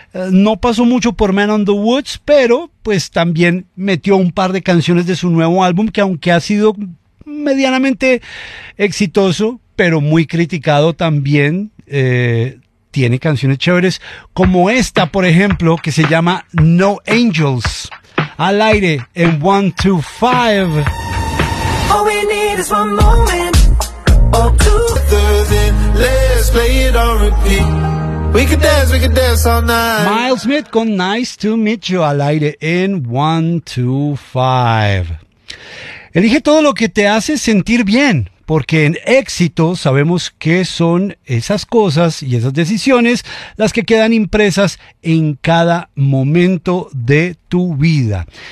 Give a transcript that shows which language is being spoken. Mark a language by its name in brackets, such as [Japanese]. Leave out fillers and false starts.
[Spanish] No pasó mucho por Man on the Woods, pero pues también metió un par de canciones de su nuevo álbum, que aunque ha sido medianamente exitoso, pero muy criticado también, tiene canciones chéveres como esta, por ejemplo, que se llama No Angels, al aire en 125. [English] All we need is one moment or two. Let's play it on repeat. We could dance all night. [Spanish] Miles Smith con Nice to Meet You al aire en 125. Elige todo lo que te hace sentir bien. porque en éxito sabemos que son esas cosas y esas decisiones las que quedan impresas en cada momento de tu vida.